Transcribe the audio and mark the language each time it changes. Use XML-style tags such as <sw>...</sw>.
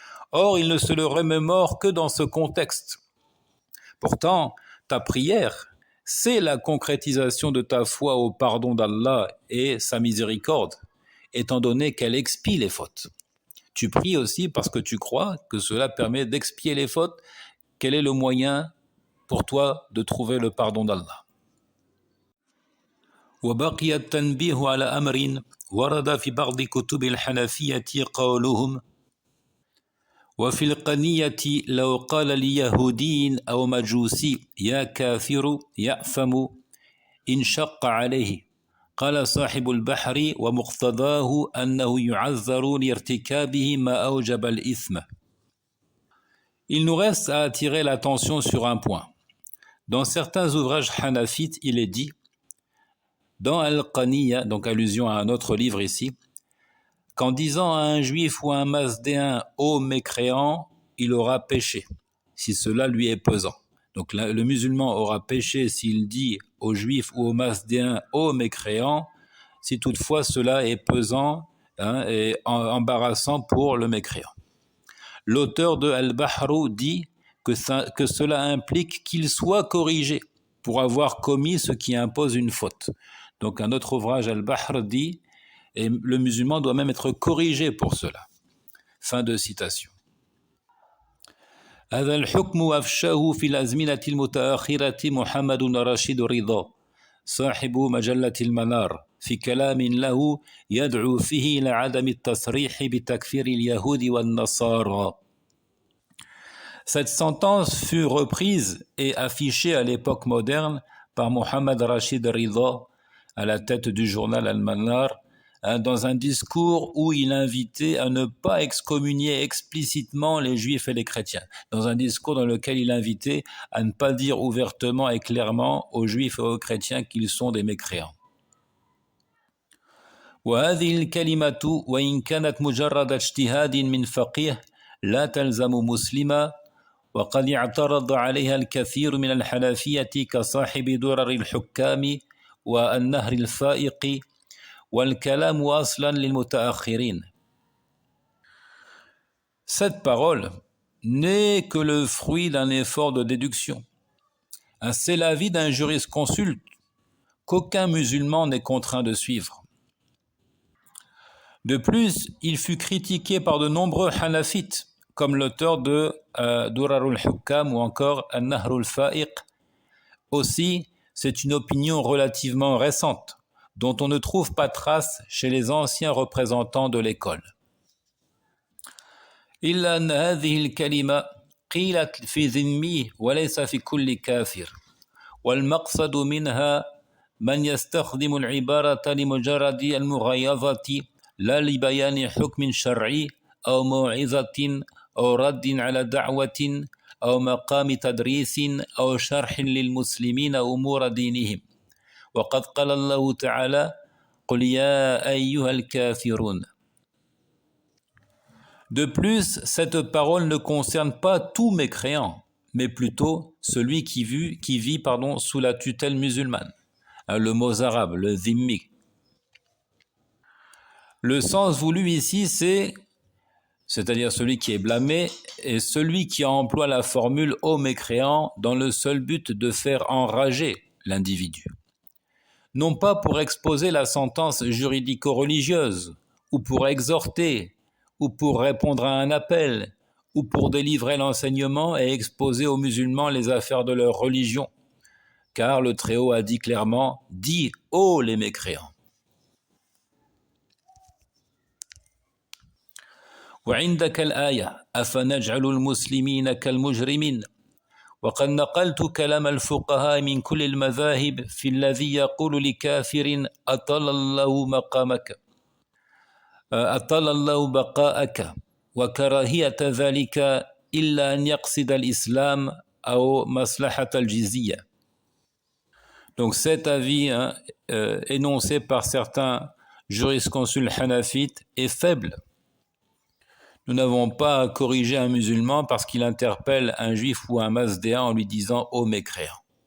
<fr>Or, ils ne se le remémorent que dans ce contexte. Pourtant, ta prière, c'est la concrétisation de ta foi au pardon d'Allah et sa miséricorde, étant donné qu'elle expie les fautes. Tu pries aussi parce que tu crois que cela permet d'expier les fautes. Quel est le moyen pour toi de trouver le pardon d'Allah?</fr> <ar>وبقي التنبيه على أمر ورد في بعض كتب الحنفية قولهم وفي القنية لو قال ليهودي أو مجوسي يا كافر يأثم إن شق عليه قال صاحب البحر ومقتضاه أنه يعذر لارتكابه ما أوجب الإثم.</ar> <fr>Il nous reste à attirer l'attention sur un point. Dans certains ouvrages hanafites, il est dit, dans Al-Qaniya, donc allusion à un autre livre ici, qu'en disant à un juif ou à un masdéen « ô mécréant », il aura péché, si cela lui est pesant. Donc le musulman aura péché s'il dit au juif ou au masdéen « ô mécréant », si toutefois cela est pesant et embarrassant pour le mécréant. L'auteur de Al-Bahru dit que cela implique qu'il soit corrigé pour avoir commis ce qui impose une faute. Donc un autre ouvrage, Al-Bahr, dit et le musulman doit même être corrigé pour cela. Fin de citation.</fr> <ar>هذا الحكم أفشاه في الأزمنة المتأخرة محمد رشيد رضا صاحب مجلة المنار في كلام له يدعو فيه إلى عدم التصريح بتكفير اليهود والنصارى.</ar> <fr>Cette sentence fut reprise et affichée à l'époque moderne par Mohammed Rashid Rida à la tête du journal Al-Manar dans un discours où il invitait à ne pas excommunier explicitement les juifs et les chrétiens, dans un discours dans lequel il invitait à ne pas dire ouvertement et clairement aux juifs et aux chrétiens qu'ils sont des mécréants.</fr> <ar>وهذه الكلمة وإن كانت مجرد اجتهاد من فقيه لا تلزم مسلما وقد اعترض عليها الكثير من الحنفية كصاحب درر الحكام والنهر الفائق والكلام أصلا للمتأخرين.</ar> <fr>Cette parole n'est que le fruit d'un effort de déduction. C'est l'avis d'un jurisconsulte qu'aucun musulman n'est contraint de suivre. De plus, il fut critiqué par de nombreux hanafites, comme l'auteur de Durar al-Hukam ou encore An-Nahr al-Fa'iq. Aussi, c'est une opinion relativement récente, dont on ne trouve pas trace chez les anciens représentants de l'école.</fr> <ar>إلا أن هذه الكلمة قيلت في ذمي وليس في كل كافر والمقصد منها من يستخدم العبارة لمجرد المغايظة لا لبيان حكم شرعي أو موعظة أو رد على دعوة أو مقام تدريس أو شرح للمسلمين أمور دينهم وقد قال الله تعالى قل يا أيها الكافرون.</ar> <fr>De plus, cette parole ne concerne pas tout mécréant, mais plutôt celui qui vit sous la tutelle musulmane. Le mot arabe, le dhimmi. Le sens voulu ici, c'est-à-dire celui qui est blâmé, et celui qui emploie la formule « ô mécréant » dans le seul but de faire enrager l'individu. Non pas pour exposer la sentence juridico-religieuse, ou pour exhorter, ou pour répondre à un appel, ou pour délivrer l'enseignement et exposer aux musulmans les affaires de leur religion. Car le Très-Haut a dit clairement « dis ô les mécréants ».</fr> <ar>وعندك الآية أفنجعل المسلمين كالمجرمين وقد نقلت كلام الفقهاء من كل المذاهب في الذي يقول لكافر أطل الله مقامك أطل الله بقاءك وكراهية ذلك إلا أن يقصد الإسلام أو مصلحة الجزية.</ar> <fr>Donc cet avis énoncé par certains jurisconsultes hanafites est faible. Nous n'avons pas à corriger un musulman parce qu'il interpelle un juif ou un masdéen en lui disant « ô mécréant ».</fr>